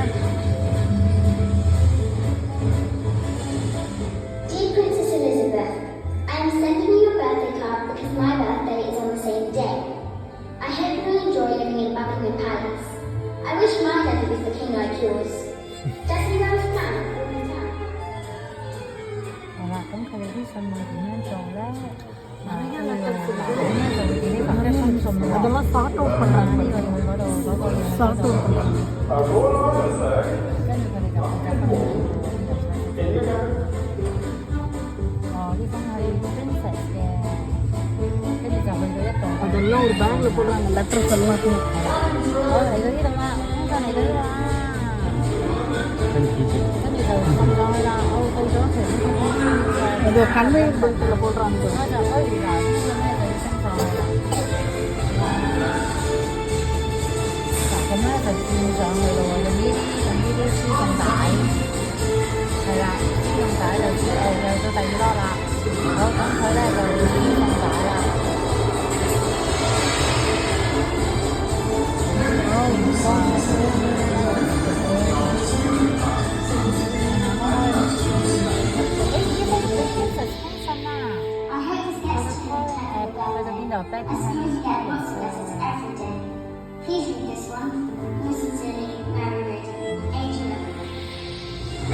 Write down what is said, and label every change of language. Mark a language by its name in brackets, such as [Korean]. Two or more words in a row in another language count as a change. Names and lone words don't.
[English] Dear Princess Elizabeth, I am sending you a birthday card because my birthday is on the same day. I hope you will enjoy living in Buckingham Palace. I wish my daddy was the king like yours. Does he know his plan all the time? [Cantonese] 係啦，咁佢哋啲信會點樣做咧？咁咧就會點呢份一封信喎。我哋乜發到佢啦？呢個去嗰度嗰個發到佢。跟住佢哋就負責分享。哦，呢封係 princess 嘅，跟住就去到一度。 [Tamil] அதெல்லாம் ஒரு பேக்ல போடுறாங்க, லெட்டர்ஸ் எல்லாம். [Cantonese] 我嚟到呢度啦，封信嚟到呢度啦。跟住就送上去啦。我到咗其中一個。 [Tamil] அது கன்வேயர் பெல்ட்டில் போடுறாங்க. [Cantonese] 我就可以嗱，呢個咧就要升上去啦。嗱，咁咧就轉上去咯喎，用呢啲輸送帶，係啦，輸送帶就又到第二粒啦。好，咁佢咧就輸送帶啦。好，唔該。 [English] As soon as you get one to every day. Please read this one. Yours sincerely, Mary Roden, age 11.